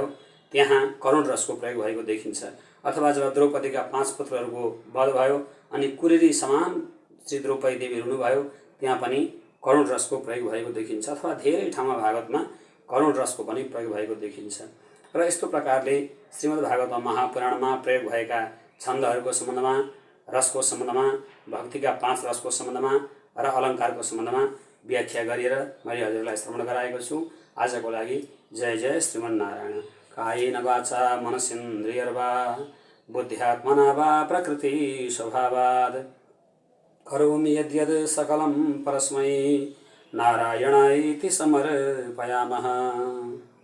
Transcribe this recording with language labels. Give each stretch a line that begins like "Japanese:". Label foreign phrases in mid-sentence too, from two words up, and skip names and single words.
Nepali: त्यहाँ करुण रसको प्रयोग भएको देखिन्छ। अथवा जब द्रौपदीका 5 पुत्रहरूको वध भयो अनि कुरेरी समान श्री द्रौपदी देवी हुनुभयो, त्यहाँ पनि करुण रसको प्रयोग भएको देखिन्छ, अथवा धेरै ठाउँमा भागवतमा करुण रसको पनि प्रयोग भएको देखिन्छ। र यस्तो प्रकारले श्रीमद् भागवत महापुराणमा प्रयोग भएका छन्दहरूको सम्बन्धमा, रसको सम्बन्धमा, भक्तिका 5 रसको सम्बन्धमा र अलङ्कारको सम्बन्धमा व्याख्या गरेर मैले हजुरलाई श्रवण गराएको छु। आजको लागि जय जय श्रीमन्नारायण।
Sanskrit: कायेन वाचा मनसेन्द्रियर्वा बुद्ध्यात्मना वा प्रकृति स्वभावात् करोमि यद्यद् सकलं परस्मै नारायणाय इति समर्पयामः।